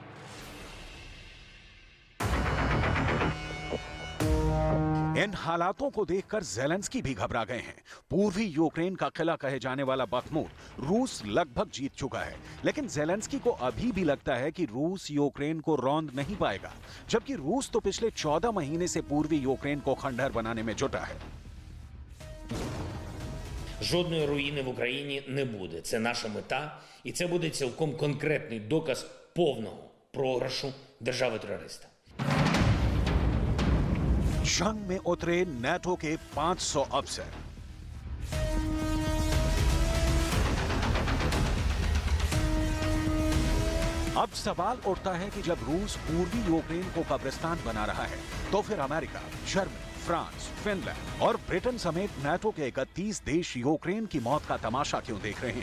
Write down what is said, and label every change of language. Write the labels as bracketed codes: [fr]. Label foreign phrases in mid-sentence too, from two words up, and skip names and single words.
[hi] इन हालातों को देखकर ज़ेलेंस्की भी घबरा गए हैं। पूर्वी यूक्रेन का किला कहे जाने वाला बखमूत रूस लगभग जीत चुका है, लेकिन ज़ेलेंस्की को अभी भी लगता है कि रूस यूक्रेन को रौंद नहीं पाएगा, जबकि रूस तो पिछले 14 महीने से पूर्वी यूक्रेन को खंडहर बनाने में जुटा है। [uk] Жодної руїни в Україні не буде. Це наша мета, і це буде цілком конкретний доказ повного програшу держави-терориста. [hi] जंग में उतरे नेटो के 500 अफसर। अब सवाल उठता है कि जब रूस पूर्वी यूक्रेन को कब्रिस्तान बना रहा है तो फिर अमेरिका, जर्मनी, फ्रांस, फिनलैंड और ब्रिटेन समेत नाटो के 31 देश यूक्रेन की मौत का तमाशा क्यों देख रहे हैं?